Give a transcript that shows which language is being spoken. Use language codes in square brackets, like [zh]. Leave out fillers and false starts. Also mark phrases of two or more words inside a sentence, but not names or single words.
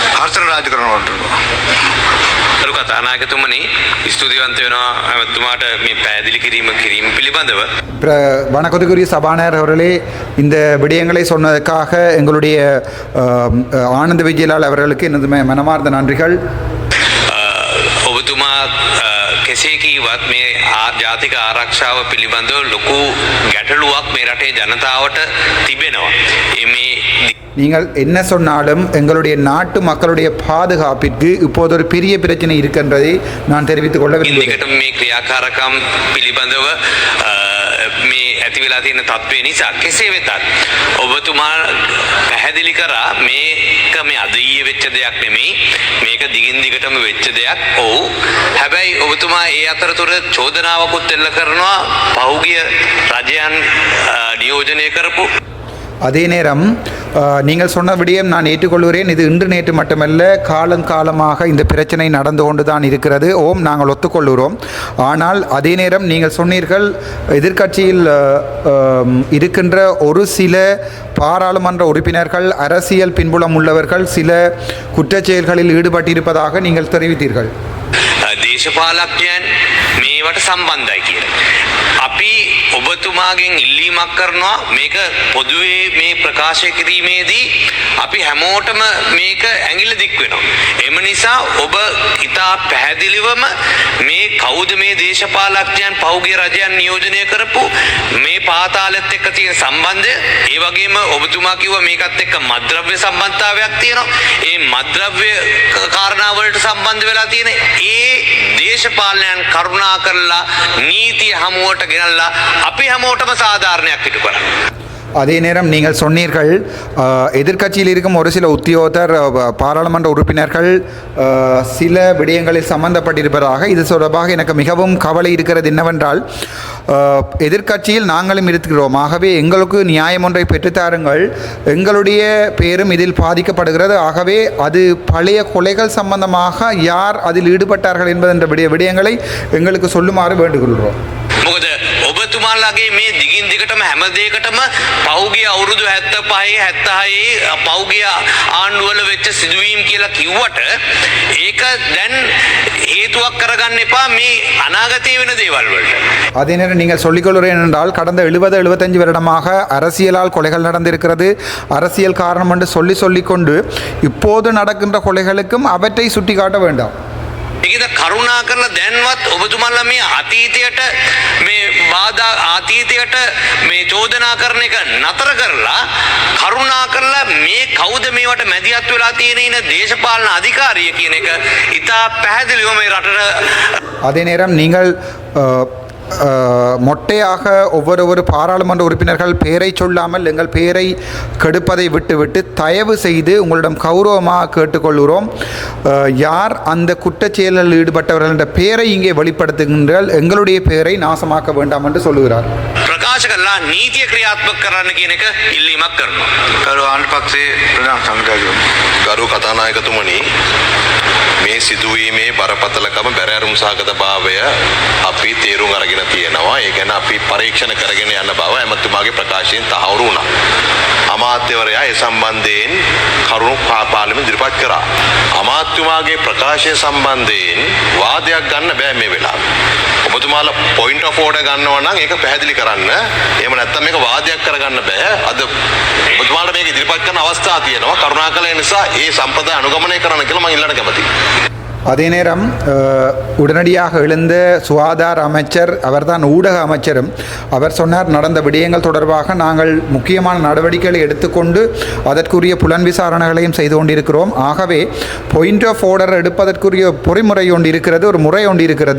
[si] විමර්ශන රාජකරණවලට අරු කතානායකතුමනි ස්තුතිවන්ත වෙනවා ඇමතුමාට මේ පැහැදිලි කිරීම පිළිබඳව. [ta] வணக்கத்துக்குரிய சபாநாயகர் அவர்களே, இந்த விடயங்களை சொன்னதற்காக எங்களுடைய ஆனந்த விஜயலால் அவர்களுக்கு எனது மனமார்ந்த நன்றிகள். [si] ඔබතුමා කෙසේ කීවත් මේ ජාතික ආරක්ෂාව පිළිබඳව ලොකු ගැටලුවක් මේ රටේ ජනතාවට තිබෙනවා. මේ [ta] நீங்கள் என்ன சொன்னாலும் எங்களுடைய நாட்டு மக்களுடைய பாதுகாப்பிற்கு இப்போது ஒரு பெரிய பிரச்சனை இருக்கின்றதை நான் தெரிவித்துக் கொள்ள விரும்புகிறேன். [si] මේ ක්‍රියාකාරකම් පිළිබඳව මේ ඇති වෙලා තියෙන තත්ත්වය නිසා කෙසේ වෙතත් ඔබතුමා පැහැදිලි කරා මේක මේ අද ඊයේ වෙච්ච දෙයක් නෙමෙයි, මේක දිගින් දිගටම වෙච්ච දෙයක්. ඔව්. හැබැයි ඔබතුමා ඒ අතරතුර චෝදනාවකුත් එල්ල කරනවා පහුගිය රජයන් නියෝජනය කරපු. [ta] அதே நேரம் நீங்கள் சொன்ன விடயம் நான் ஏற்றுக்கொள்கிறேன். இது இன்று நேற்று மட்டுமல்ல, காலங்காலமாக இந்த பிரச்சனை நடந்து கொண்டு தான் இருக்கிறது. ஓம், நாங்கள் ஒத்துக்கொள்கிறோம். ஆனால் அதே நேரம் நீங்கள் சொன்னீர்கள் எதிர்க்கட்சியில் இருக்கின்ற ஒரு சில பாராளுமன்ற உறுப்பினர்கள், அரசியல் பின்புலம் உள்ளவர்கள் சில குற்றச்செயல்களில் ஈடுபட்டிருப்பதாக நீங்கள் தெரிவித்தீர்கள். [si] දේශපාලඥයන් මේවට සම්බන්ධයි කියලා. අපි ඔබතුමාගෙන් ඉල්ලීමක් කරනවා මේක පොදුවේ මේ ප්‍රකාශ කිරීමේදී අපි හැමෝටම මේක ඇඟිල්ල දික් වෙනවා. එම නිසා ඔබ ඉතා පැහැදිලිවම මේ කවුද මේ දේශපාලඥයන් පහුගිය රජයන් නියෝජනය කරපු මේ පාතාලෙත් එක්ක තියෙන සම්බන්ධය, ඒ වගේම ඔබතුමා කිව්වා මේකත් එක්ක මද්ද්‍රව්‍ය සම්බන්ධතාවයක් තියෙනවා. ඒ මද්ද්‍රව්‍ය කාරණා වලට සම්බන්ධ වෙලා තියෙන ඒ දේශපාලනයන් කරුණා කරලා නීතිය හමුවට ගෙනල්ලා අපි හැමෝටම සාධාරණයක් ඉටු කරා. [ta] அதே நேரம் நீங்கள் சொன்னீர்கள் எதிர்க்கட்சியில் இருக்கும் ஒரு சில உத்தியோகத்தர், பாராளுமன்ற உறுப்பினர்கள் சில விடயங்களில் சம்பந்தப்பட்டிருப்பதாக. இது தொடர்பாக எனக்கு மிகவும் கவலை இருக்கிறது. என்னவென்றால், எதிர்க்கட்சியில் நாங்களும் இருக்கிறோம். ஆகவே எங்களுக்கு நியாயம் ஒன்றை பெற்றுத்தாருங்கள். எங்களுடைய பேரும் இதில் பாதிக்கப்படுகிறது. ஆகவே அது பழைய கொலைகள் சம்பந்தமாக யார் அதில் ஈடுபட்டார்கள் என்பதென்ற விடயங்களை எங்களுக்கு சொல்லுமாறு வேண்டுகொள்கிறோம். [si] මොකද ඔබතුමාලාගේ මේ දිගින් දිගටම හැම දෙයකටම පෞගිය අවුරුදු 75 76 පෞගිය ආණ්ඩුවල වෙච්ච සිදුවීම් කියලා කිව්වට ඒක දැන් හේතුවක් කරගන්න එපා මේ අනාගතයේ වෙන දේවල් වලට. [ta] அதே நேரம் நீங்கள் சொல்லிக்கொள்கிறேன் என்றால், கடந்த 70-75 வருடமாக அரசியலால் கொலைகள் நடந்திருக்கிறது. அரசியல் காரணம் என்று சொல்லிக்கொண்டு இப்போது நடக்கின்ற கொலைகளுக்கும் அவற்றை சுட்டிக்காட்ட வேண்டாம். [si] ඒකද කරුණා කරලා දැන්වත් ඔබතුමාලා මේ අතීතයට මේ බාධා අතීතයට මේ චෝදනා කරන එක නතර කරලා කරුණා කරලා මේ කවුද මේවට මැදිහත් වෙලා තියෙන ඉන දේශපාලන අධිකාරිය කියන එක ඉතා පැහැදිලිව මේ රටට. [ta] அதே நேரம் நீங்கள் மொட்டையாக ஒவ்வொரு பாராளுமன்ற உறுப்பினர்கள் பெயரை சொல்லாமல் எங்கள் பெயரை கெடுப்பதை விட்டுவிட்டு தயவு செய்து உங்களிடம் கௌரவமாக கேட்டுக்கொள்கிறோம், யார் அந்த குற்றச்செயலில் ஈடுபட்டவர்கள் என்ற பெயரை இங்கே வெளிப்படுத்துகின்றால் எங்களுடைய பெயரை நாசமாக்க வேண்டாம் என்று சொல்லுகிறார். [si] ප්‍රකාශ කරලා නීතිය ක්‍රියාත්මක කරන්න කියන එක ඉල්ලීමක් කරනවා. ගරු ආණ්ඩුපක්ෂයේ ප්‍රධාන සංඝාධිපති ගරු කතානායකතුමනි, මේ සිදුවීමේ බරපතලකම බැරෑරුම් සහගතභාවය අපි තේරුම් අරගෙන තියෙනවා. ඒ ගැන අපි පරීක්ෂණ කරගෙන යන බව ඇමතුමාගේ ප්‍රකාශයෙන් තහවුරු වුණා. අමාත්‍යවරයා ඒ සම්බන්ධයෙන් කරුණු පාර්ලිමේන්තුවේ ඉදිරිපත් කරා. අමාත්‍යමාගේ ප්‍රකාශය සම්බන්ධයෙන් වාදයක් ගන්න බෑ මේ වෙලාවේ. ඔබතුමාලා [en] point of order [si] ගන්නවා නම් ඒක පැහැදිලි කරන්න. එහෙම නැත්නම් මේක වාදයක් කරගන්න බෑ. අද ඔබතුමාලා මේක ඉදිරිපත් කරන අවස්ථා තියෙනවා. කරුණාකර ඒ නිසා ඒ සම්ප්‍රදාය අනුගමනය කරන්න කියලා මම ඉල්ලන්න කැමතියි. [ta] அதே நேரம் உடனடியாக எழுந்த சுகாதார அமைச்சர், அவர்தான் ஊடக அமைச்சரும், அவர் சொன்னார், நடந்த விடயங்கள் தொடர்பாக நாங்கள் முக்கியமான நடவடிக்கைகளை எடுத்துக்கொண்டு அதற்குரிய புலன் விசாரணைகளையும் செய்து கொண்டிருக்கிறோம். ஆகவே [en] point of order [ta] எடுப்பதற்குரிய பொறிமுறை ஒன்று இருக்கிறது, ஒரு முறை ஒன்று இருக்கிறது.